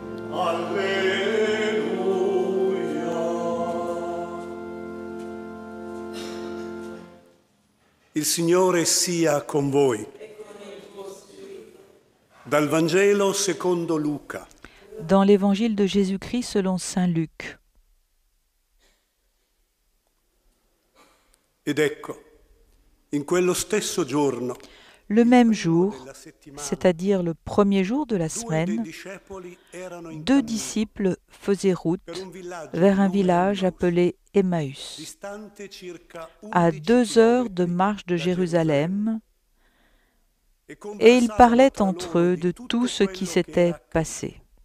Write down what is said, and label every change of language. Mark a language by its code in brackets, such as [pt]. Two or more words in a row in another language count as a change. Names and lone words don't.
[it] Il Signore sia con voi. Dal Vangelo secondo Luca. [fr] Dans l'évangile de Jésus-Christ selon saint Luc. [it] Ed ecco, in quello stesso giorno, [fr] Le même jour, c'est-à-dire le premier jour de la semaine, 2 disciples faisaient route vers un village appelé Emmaüs, à 2 heures de marche de Jérusalem, et ils parlaient entre eux de tout ce qui s'était passé.